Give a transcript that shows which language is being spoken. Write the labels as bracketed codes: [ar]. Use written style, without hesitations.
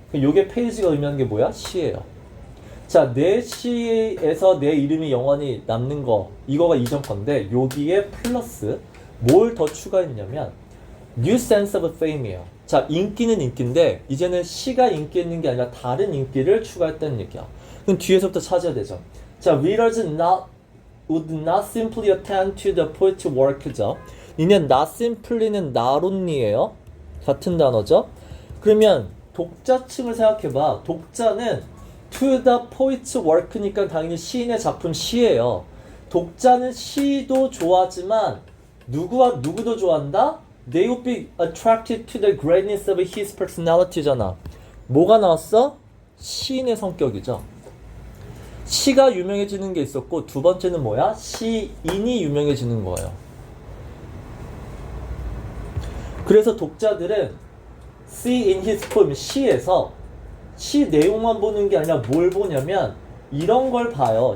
[ko] 요게 페이지가 의미하는 게 뭐야? 시예요. 자, 내 시에서 내 이름이 영원히 남는 거, 이거가 이전 건데 여기에 플러스 뭘 더 추가했냐면 [en] new sense of fame [ko] 이에요. 자, 인기는 인기인데 이제는 시가 인기 있는 게 아니라 다른 인기를 추가했다는 얘기야. 그럼 뒤에서부터 찾아야 되죠. [en] 자, readers would not simply attend to the poet's work죠. [ko] 이는 not simply는 not only예요. 같은 단어죠. 그러면 독자층을 생각해봐. 독자는 [en] to the poet's work [ko] 니까 당연히 시인의 작품 시예요. 독자는 시도 좋아하지만 누구와 누구도 좋아한다? [en] They would be attracted to the greatness of his personality잖아. [ko] 뭐가 나왔어? 시인의 성격이죠. 시가 유명해지는 게 있었고 두 번째는 뭐야? 시인이 유명해지는 거예요. 그래서 독자들은 [en] see in his poem, [ko] 시에서 시 내용만 보는 게 아니라 뭘 보냐면 이런 걸 봐요.